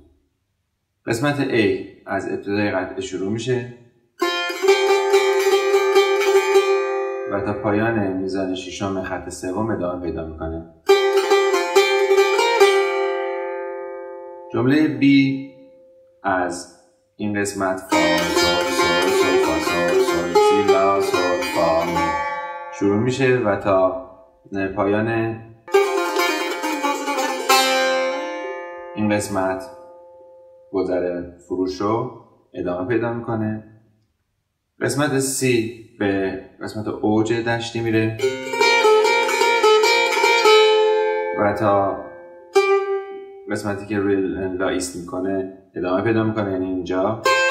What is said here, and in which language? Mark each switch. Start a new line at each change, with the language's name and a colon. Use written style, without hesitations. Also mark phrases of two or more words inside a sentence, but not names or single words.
Persian: قسمت A از ابتدای قطعه شروع میشه و تا پایان میزان ششم خط سوم ادامه پیدا میکنه. جمله B از این قسمت فا sol sol sol fa sol sol si la sol fa mi شروع میشه و تا پایان این قسمت گذر فروشو ادامه پیدا میکنه. قسمت C به قسمت اوج دشتی میره و تا قسمتی که روی لا ایست میکنه ادامه پیدا میکنه، یعنی اینجا.